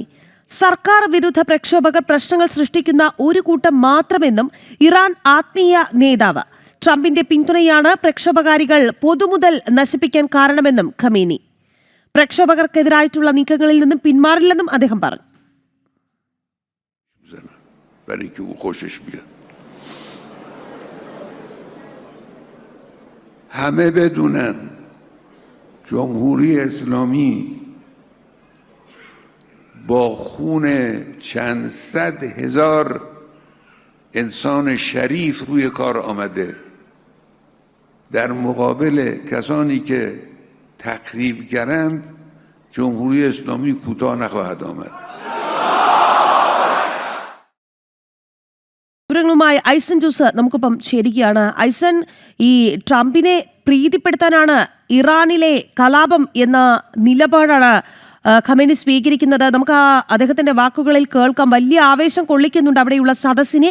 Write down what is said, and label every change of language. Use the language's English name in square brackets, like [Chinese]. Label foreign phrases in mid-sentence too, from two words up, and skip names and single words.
[Malayalam] സർക്കാർ വിരുദ്ധ പ്രക്ഷോഭകർ പ്രശ്നങ്ങൾ സൃഷ്ടിക്കുന്ന ഒരു കൂട്ടം മാത്രമെന്നും ഇറാൻ ആത്മീയ നേതാവ്. ട്രംപിന്റെ പിന്തുണയാണ് പ്രക്ഷോഭകാരികൾ പൊതുമുതൽ നശിപ്പിക്കാൻ കാരണമെന്നും ഖമേനി. പ്രക്ഷോഭകർക്കെതിരായിട്ടുള്ള നീക്കങ്ങളിൽ നിന്നും പിന്മാറില്ലെന്നും അദ്ദേഹം പറഞ്ഞു. [Persian] جمهوری اسلامی با خون چند صد هزار انسان شریف روی کار آمده در مقابل کسانی که تخریبگرند جمهوری اسلامی کوتاه نخواهد آمد. [Malayalam] വിവരങ്ങളുമായി ഐസൻ ജോസ് നമുക്കൊപ്പം ചേരുകയാണ്. ഐസൻ, ഈ ട്രംപിനെ പ്രീതിപ്പെടുത്താനാണ് ഇറാനിലെ കലാപം എന്ന നിലപാടാണ് ഖമേനി സ്വീകരിക്കുന്നത്. നമുക്ക് അദ്ദേഹത്തിന്റെ വാക്കുകളിൽ കേൾക്കാം. വലിയ ആവേശം കൊള്ളിക്കുന്നുണ്ട് അവിടെയുള്ള സദസ്സിനെ.